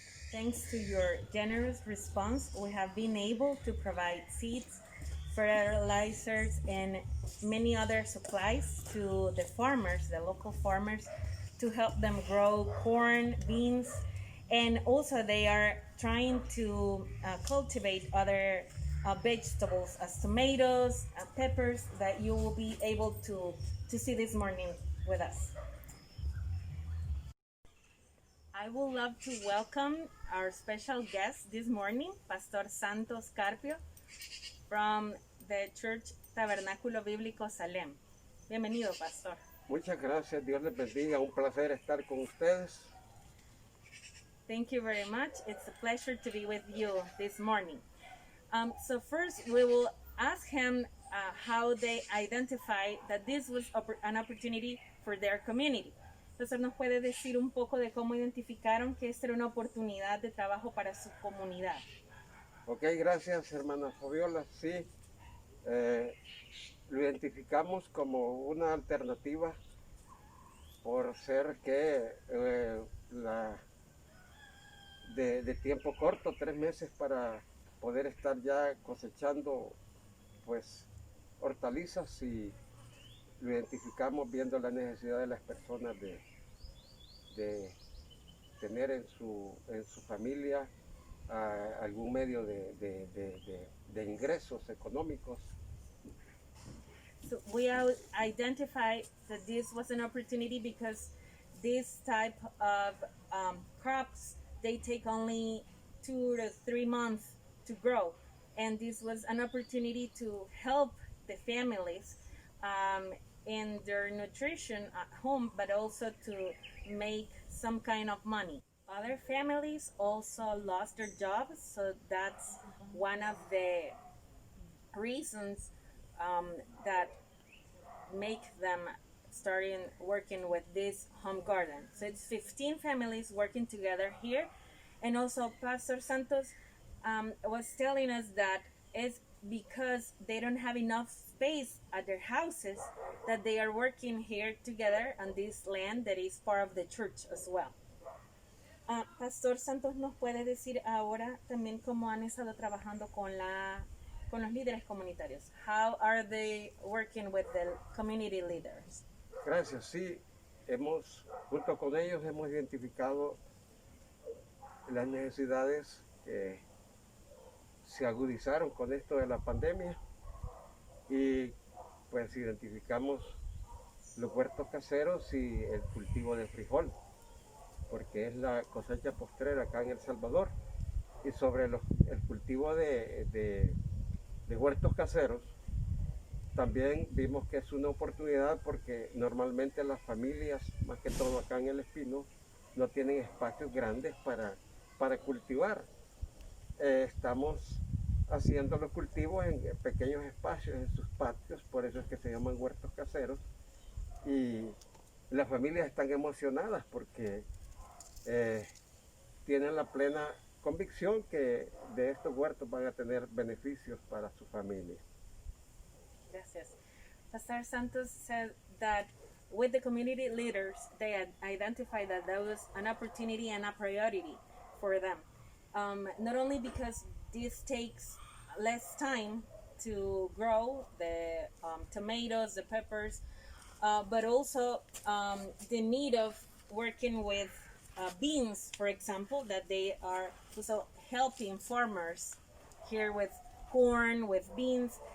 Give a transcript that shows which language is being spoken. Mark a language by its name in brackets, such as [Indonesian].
[English] Thanks to your generous response, we have been able to provide seeds, fertilizers, and many other supplies to the farmers, the local farmers, to help them grow corn, beans, and also they are trying to cultivate other vegetables as tomatoes, peppers that you will be able to see this morning with us. I would love to welcome our special guest this morning, Pastor Santos Carpio, from the Church Tabernáculo Bíblico Salem. [Spanish] Bienvenido, Pastor. Muchas gracias, Dios les bendiga, un placer estar con ustedes. [English] Thank you very much. It's a pleasure to be with you this morning. So first, we will ask him how they identify that this was an opportunity for their community. [Spanish] Entonces, ¿nos puede decir un poco de cómo identificaron que esta era una oportunidad de trabajo para su comunidad? Ok, gracias, hermana Fabiola. Sí, lo identificamos como una alternativa por ser que de tiempo corto, 3 meses para poder estar ya cosechando pues hortalizas, y lo identificamos viendo la necesidad de las personas de tener en su familia algún medio de ingresos económicos. [English] So we identified that this was an opportunity because this type of crops, they take only 2 to 3 months to grow. And this was an opportunity to help the families in their nutrition at home, but also to make some kind of money. Other families also lost their jobs, so that's one of the reasons that make them starting working with this home garden. So it's 15 families working together here. And also Pastor Santos was telling us that it's because they don't have enough space at their houses that they are working here together on this land that is part of the church as well. [Spanish] Pastor Santos, ¿nos puede decir ahora también cómo han estado trabajando con los líderes comunitarios? [English] How are they working with the community leaders? [Spanish] Gracias, sí, junto con ellos hemos identificado las necesidades que se agudizaron con esto de la pandemia, y pues identificamos los huertos caseros y el cultivo de frijol, porque es la cosecha postrera acá en El Salvador. Y sobre el cultivo de huertos caseros, también vimos que es una oportunidad porque normalmente las familias, más que todo acá en El Espino, no tienen espacios grandes para cultivar. Estamos haciendo los cultivos en pequeños espacios, en sus patios, por eso es que se llaman huertos caseros, y las familias están emocionadas porque tienen la plena convicción que de estos huertos van a tener beneficios para su familia. Gracias. [English] Pastor Santos said that with the community leaders, they identify that that was an opportunity and a priority for them. Not only because this takes less time to grow the tomatoes, the peppers, but also the need of working with beans, for example, that they are also helping farmers here with corn, with beans.